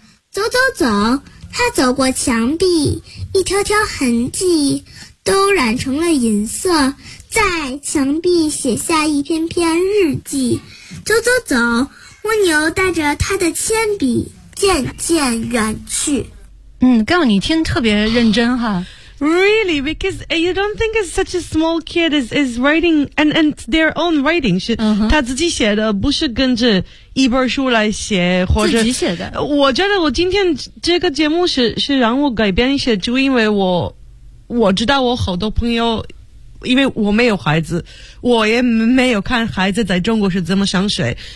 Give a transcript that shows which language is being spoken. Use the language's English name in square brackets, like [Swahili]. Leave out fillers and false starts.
[Chinese] 走走走，他走过墙壁，一条条痕迹都染成了银色，在墙壁写下一篇篇日记。走走走，蜗牛带着他的铅笔渐渐远去。嗯，刚你听特别认真哈。 [English] Really? Because you don't think it's such a small kid is writing and their own writing [Chinese] 是、 uh-huh. 他自己写的，不是跟着一本书来写，或者自己写的。我觉得我今天这个节目是让我改变一些，就因为我知道我好多朋友，因为我没有孩子，我也没有看孩子在中国是怎么上学。